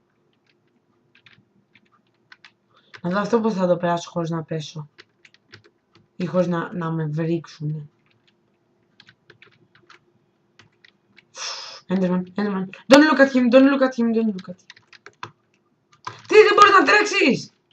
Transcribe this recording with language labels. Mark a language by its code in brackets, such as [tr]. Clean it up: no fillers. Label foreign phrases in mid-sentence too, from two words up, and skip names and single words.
[el] Να δω αυτό πως θα το περάσω χωρίς να πέσω. Ή χωρίς να με βρίξουνε. Enderman. [en] Don't look at him. [el] Τι, δεν μπορείς να τρέξεις!